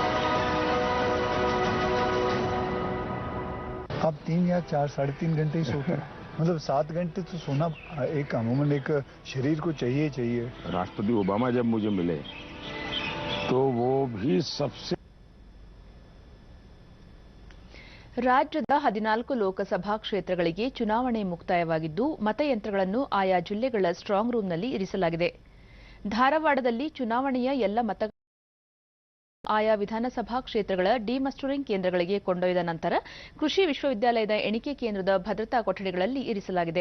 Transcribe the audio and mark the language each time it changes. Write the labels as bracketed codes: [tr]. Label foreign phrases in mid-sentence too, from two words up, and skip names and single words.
[hi] आप 3 या 4 साढ़े 3 घंटे ही सोते हैं. मतलब 7 घंटे तो सोना एक अमूमन एक शरीर को चाहिए. राष्ट्रपति ओबामा जब मुझे मिले तो वो भी सबसे [kn] ರಾಜ್ಯದ 14 ಲೋಕಸಭಾ ಕ್ಷೇತ್ರಗಳಿಗೆ ಚುನಾವಣೆ ಮುಕ್ತಾಯವಾಗಿದ್ದು ಮತಯಂತ್ರಗಳನ್ನು ಆಯಾ ಜಿಲ್ಲೆಗಳ [en] strong roomನಲ್ಲಿ [kn] ಇರಿಸಲಾಗಿದೆ. ಧಾರವಾಡದಲ್ಲಿ ಚುನಾವಣೆಯ ಎಲ್ಲ ಆಯಾ ವಿಧಾನಸಭಾ ಕ್ಷೇತ್ರಗಳ ಡಿಮಸ್ಟರಿಂಗ್ ಕೇಂದ್ರಗಳಿಗೆ ಕೊಂಡೊಯ್ದ ನಂತರ ಕೃಷಿ ವಿಶ್ವವಿದ್ಯಾಲಯದ ಎಣಿಕೆ ಕೇಂದ್ರದ ಭದ್ರತಾ ಕೊಠಡಿಗಳಲ್ಲಿ ಇರಿಸಲಾಗಿದೆ.